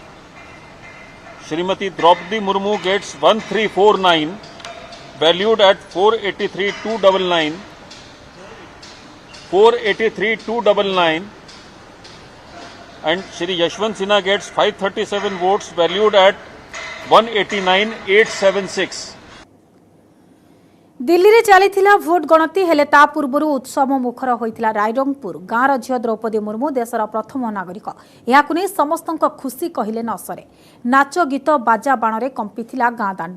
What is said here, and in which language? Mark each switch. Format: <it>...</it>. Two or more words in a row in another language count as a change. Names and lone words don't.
<en>Srimati Draupadi Murmu gets 1,349, valued at 483,299. 483,299. And Shri Yashwant Sinha gets 537 votes, valued at 189,876.</en> <or>ଦିଲ୍ଲୀ ରେ ଚାଲିଥିଲା ଭୋଟ ଗଣତି ହେଲେ ତା ପୂର୍ବ ଉତ୍ସବ ମୁଖର ହୋଇଥିଲା ରାଇରଙ୍ଗପୁର। ଗାଁର ଝିଅ ଦ୍ରୌପଦୀ ମୁର୍ମୁ ଦେଶର ପ୍ରଥମ ନାଗରିକ। ଯାହାକୁ ନେଇ ସମସ୍ତଙ୍କ ଖୁସି କହିଲେ ନ ସରେ। ନାଚ ଗୀତ ବାଜା ବାଣ ରେ କମ୍ପିଥିଲା ଗାଁ ଦାଣ୍ଡ।</or>